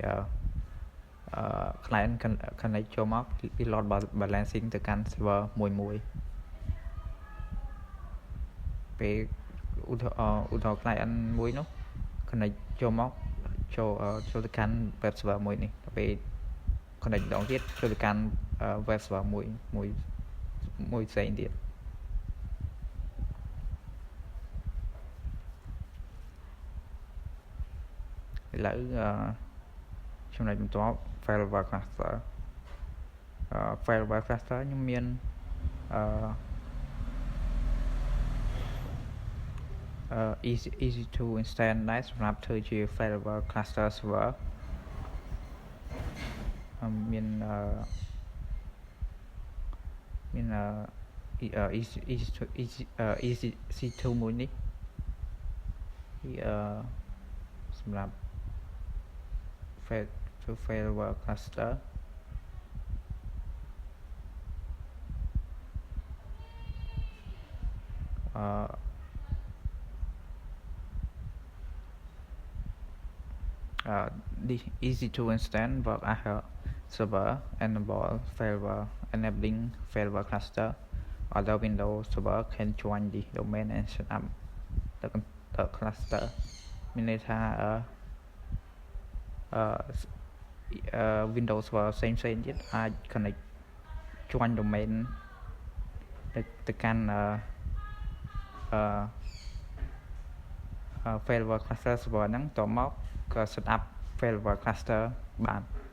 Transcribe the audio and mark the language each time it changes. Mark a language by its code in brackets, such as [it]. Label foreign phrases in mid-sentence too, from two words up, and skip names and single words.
[en] client connect [km] ចូលមកពី [en] load balancing [km] ទៅកាន់ server មួយពេលឧទាហរណ៍ client មួយនោះ connect ចូលមកចូលទៅកាន់ [en] web server [km] មួយនេះពេល connect ម្ដងទៀតចូលទៅកាន់ [en] web server [km] មួយផ្សេងទៀត ឥឡូវចំណុចបន្ទាប់ [en] failover cluster failover cluster [km] ខ្ញុំមាន [en] easy to install [km] ដែរសម្រាប់ធ្វើជា [en] failover cluster server [km] មាន [en] easy to [km] មួយនេះសម្រាប់ [en] failover cluster this easy to install work as a server enable enabling failover cluster. Other Windows server can join the domain and set up the cluster. [km] មានន័យថា [en] Windows server [km] ផ្សេងទៀតអាច [en] connect join domain [km] ទៅកាន់ [en] failover cluster server [km] ហ្នឹងតមកក៏ [en] set up failover cluster [km] បាន